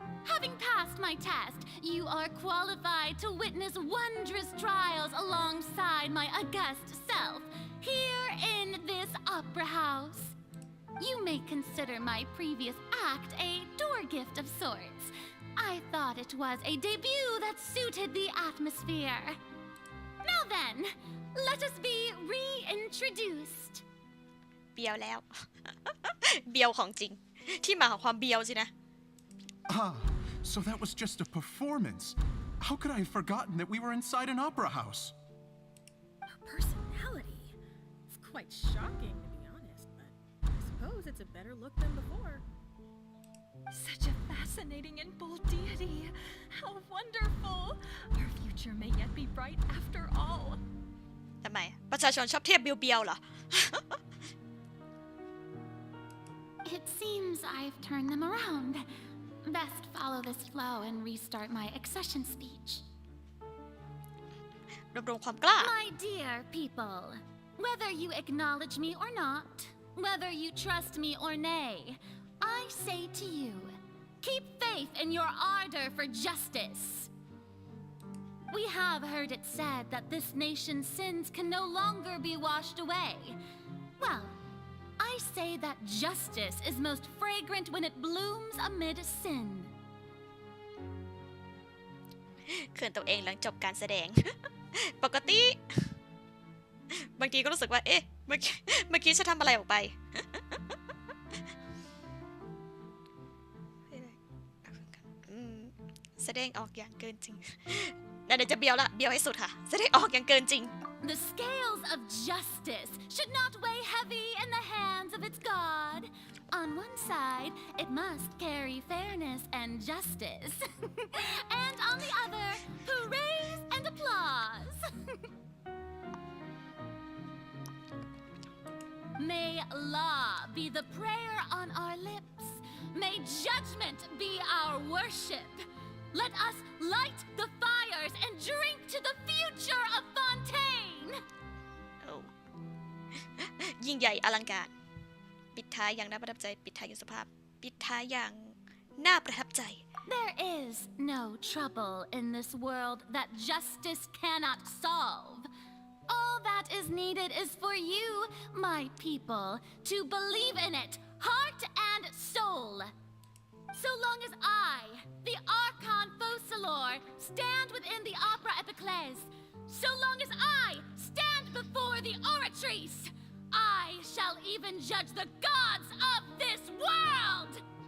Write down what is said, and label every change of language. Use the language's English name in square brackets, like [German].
[English] Having passed my test, you are qualified to witness wondrous trials alongside my august self, here in this opera house. You may consider my previous act a door gift of sorts. I thought it was a debut that suited the atmosphere. Now then, let us be reintroduced. [Thai] เบียวแล้ว เบียวของจริง ที่มาของความเบียวสินะ [English] Ah, so that was just a performance. How could I have forgotten that we were inside an opera house? Her personality. It's quite shocking, to be honest, but I suppose it's a better look than before. Such a fascinating and bold deity. How wonderful. Our future may yet be bright after all. [Thai] ทำไม ประชาชนชอบเทียบเบียวๆเหรอ [English] It seems I've turned them around. Best follow this flow and restart my accession speech. [Thai] รวบรวมความกล้า [English] My dear people, whether you acknowledge me or not, whether you trust me or nay, I say to you, keep faith in your ardor for justice. We have heard it said that this nation's sins can no longer be washed away. Well, I say that justice is most fragrant when it blooms amid sin. [Thai] เขินตัวเองหลังจบการแสดง ปกติบางทีก็รู้สึกว่าเอ๊ะเมื่อกี้ฉันทำอะไรออกไป แสดงออกอย่างเกินจริงนั่นเดี๋ยวจะเบียวละเบียวให้สุดค่ะแสดงออกอย่างเกินจริง [English] The scales of justice should not weigh heavy in the hands of its god. On one side, it must carry fairness and justice. And on the other, praise and applause. May law be the prayer on our lips. May judgment be our worship. Let us light the fires and drink to the future of Fontaine. [Thai] ยิ่งใหญ่อลังการปิดท้ายอย่างน่าประทับใจปิดท้ายอย่างสุภาพปิดท้ายอย่างน่าประทับใจ [English] There is no trouble in this world that justice cannot solve. All that is needed is for you, my people, to believe in it, heart and soul. So long as I, the Archon Focalor, stand within the Opera Epiclese, so long as I stand before the oratrice, I shall even judge the gods of this world!